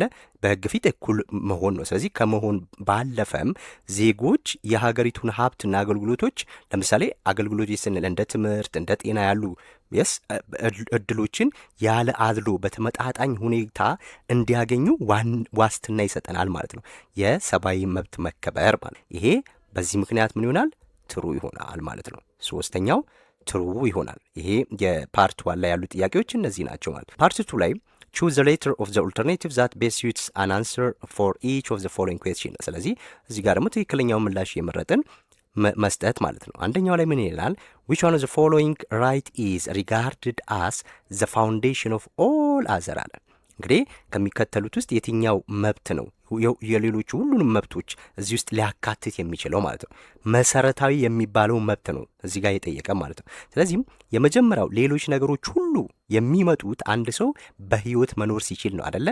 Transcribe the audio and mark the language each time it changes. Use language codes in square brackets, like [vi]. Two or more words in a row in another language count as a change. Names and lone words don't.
[am] በህግ ፊት እኩል መሆን ነው። ስለዚህ ከመሆን ባለፈም ዜጎች የሀገሪቱን ሀብትና አገልግሎቶች ለምሳሌ አገልግሎት ስንል እንደ ትምህርት፣ እንደ ጤና ያሉ እድሎችን ያለ አድሎ በተመጣጣኝ ሁኔታ እንዲያገኙ ዋስትና ይሰጠናል ማለት ነው። የሰብአዊ መብት መከበር ማለት ይሄ በዚህ ምክንያት ምን ይሆናል? ትሩ ይሆናል ማለት ነው። ሶስተኛው ትሩ ይሆናል። ይሄ የፓርት 1 ላይ ያሉ ጥያቄዎች እነዚህ ናቸው ማለት። ፓርት 2 ላይ [en] choose the letter of the alternative that best suits an answer for each of the following question። [am] ስለዚህ እዚህ ጋር ደግሞ ትክክለኛው ምላሽ የመረጥን መስጠት ማለት ነው። አንደኛው ላይ ምን ይላል? [en] which one of the following right is regarded as the foundation of all other [am] አለ። እንግዲህ ከሚከተሉት ውስጥ የትኛው መብት ነው የሌሎቹ ሁሉንም መብቶች እዚህ ውስጥ ሊያካትት የሚችለው ማለት ነው። መሰረታዊ የሚባለው መብት ነው እዚህ ጋር የጠየቀ ማለት ነው። ስለዚህም የመጀመሪያው ሌሎች ነገሮች ሁሉ የሚመጡት አንድ ሰው በህይወት መኖር ሲችል ነው አይደለ?